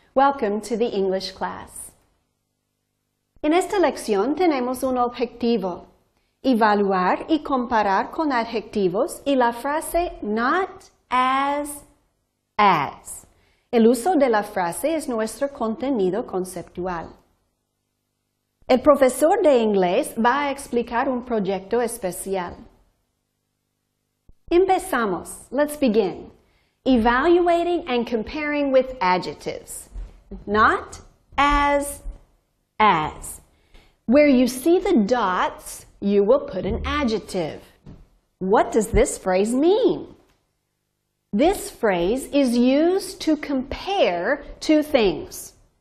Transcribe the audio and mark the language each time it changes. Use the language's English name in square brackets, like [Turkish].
[English] Welcome to the English class. [Spanish] En esta lección tenemos un objetivo: evaluar y comparar con adjetivos y la frase not as. El uso de la frase es nuestro contenido conceptual. El profesor de inglés va a explicar un proyecto especial. Empezamos. [English] Let's begin. Evaluating and comparing with adjectives. Not as. Where you see the dots, you will put an adjective. What does this phrase mean? This phrase is used to compare two things.